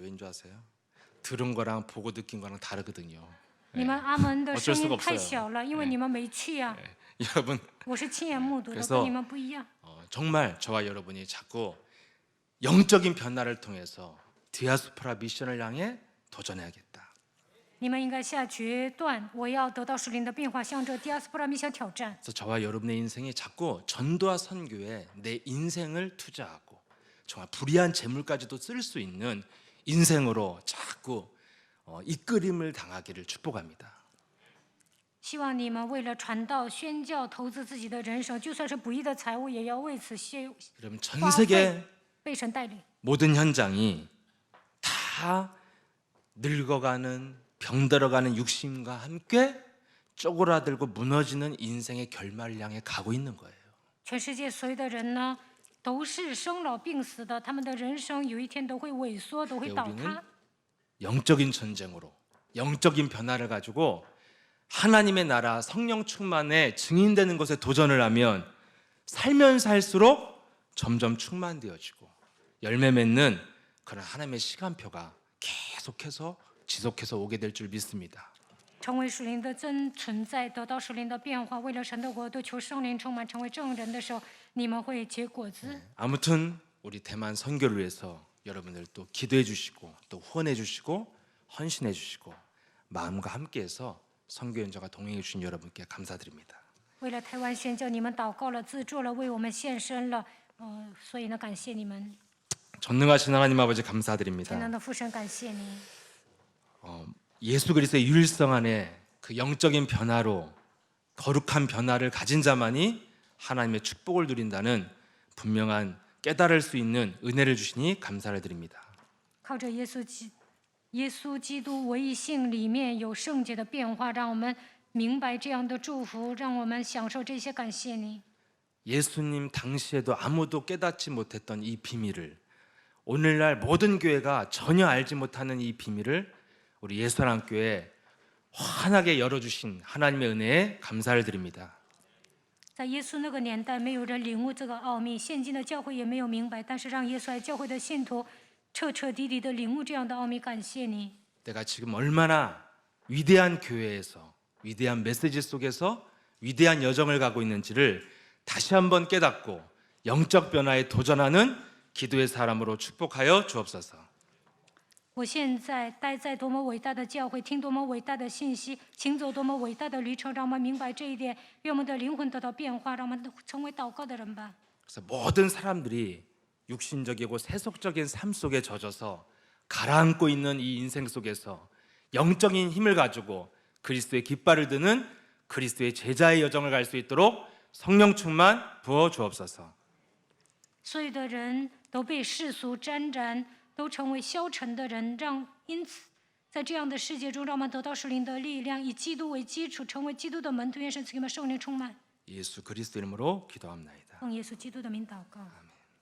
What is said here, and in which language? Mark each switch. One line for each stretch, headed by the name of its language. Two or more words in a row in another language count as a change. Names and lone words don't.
Korean: 왠지 아세요? 들은 거랑 보고 느낀 거랑 다르거든요.
Chinese: 你们阿门的
Korean: 어쩔
Chinese: 声
Korean: 수가
Chinese: 音太
Korean: 없어요
Chinese: 小了，因为你们没去啊。
Korean: 여러분
Chinese: 我是亲眼目睹的，
Korean: 그래서
Chinese: 跟你们不一样。
Korean: 정말 저와 여러분이 자꾸 영적인 변화를 통해서 디아스포라 미션을 향해 도전해야겠다.
Chinese: 你们应该下决断，我要得到属灵的变化，向着第二斯普拉米想挑战。
Korean: 그래서 저와 여러분의 인생이 자꾸 전도와 선교에 내 인생을 투자하고 정말 불의한 재물까지도 쓸 수 있는 인생으로 자꾸 이끌림을 당하기를 축복합니다.
Chinese: 希望你们为了传道、宣教，投资自己的人生，就算是不义的财物，也要为此
Korean: 여러분 전
Chinese: 花
Korean: 세계
Chinese: 费，被神带领。
Korean: 모든 현장이 다 늙어가는 병들어가는 육신과 함께 쪼그라들고 무너지는 인생의 결말을 향해 가고 있는 거예요.
Chinese: 全世界所有的人呢，都是生老病死的，他们的人生有一天都会萎缩，都会倒
Korean: 우리는
Chinese: 塌。
Korean: 영적인 전쟁으로 영적인 변화를 가지고 하나님의 나라 성령 충만에 증인되는 것에 도전을 하면 살면 살수록 점점 충만되어지고 열매 맺는 그런 하나님의 시간표가 계속해서 지속해서 오게 될 줄 믿습니다.
Chinese: 成为属灵的真存在，得到属灵的变化，为了神的国度，求圣灵充满，成为证人的时候，你们会结果子。
Korean: 아무튼 우리 대만 선교를 위해서 여러분들 또 기도해 주시고 또 후원해 주시고 헌신해 주시고 마음과 함께해서 선교 연자가 동행해 주신 여러분께 감사드립니다.
Chinese: 为了台湾宣教，你们祷告了、资助了，为我们献身了，所以呢，感谢你们。
Korean: 전능하신 하나님 아버지
Chinese: 全
Korean: 감사드립니다.
Chinese: 能的父神，感谢你。
Korean: 예수 그리스도의 유일성 안에 그 영적인 변화로 거룩한 변화를 가진 자만이 하나님의 축복을 누린다는 분명한 깨달을 수 있는 은혜를 주시니 감사를 드립니다.
Chinese: 靠着耶稣基督唯一性里面有圣洁的变化，让我们明白这样的祝福，让我们享受这些。感谢你。
Korean: 예수님 당시에도 아무도 깨닫지 못했던 이 비밀을 오늘날 모든 교회가 전혀 알지 못하는 이 비밀을 우리 예수하나님교회 환하게 열어주신 하나님의 은혜에 감사를 드립니다.
Chinese: 在耶稣那个年代，没有人领悟这个奥秘，现今的教会也没有明白，但是让耶稣爱教会的信徒彻彻底底的领悟这样的奥秘。感谢你，
Korean: 내가 지금 얼마나 위대한 교회에서 위대한 메시지 속에서 위대한 여정을 가고 있는지를 다시 한번 깨닫고 영적 변화에 도전하는 기도의 사람으로 축복하여 주옵소서.
Chinese: 我现在待在多么伟大的教会，听多么伟大的信息，行走多么伟大的旅程，让我们明白这一点，愿我们的灵魂得到变化，让我们成为祷告的人吧。
Korean: 그래서 모든 사람들이 육신적이고 세속적인 삶 속에 젖어서 가라앉고 있는 이 인생 속에서 영적인 힘을 가지고 그리스도의 깃발을 드는 그리스도의 제자의 여정을 갈 수 있도록 성령 충만 부어 주옵소서.
Chinese: 所有的人都被世俗沾染，都成为消沉的人，因此在这样的世界中，让我们得到属灵的力量，以基督为基础，成为基督的门徒。愿神赐给我们圣灵充满。
Korean: 예수 그리스도 이름으로 기도합나이다.
Chinese: 奉耶稣基督的名祷告。
Korean: 아멘.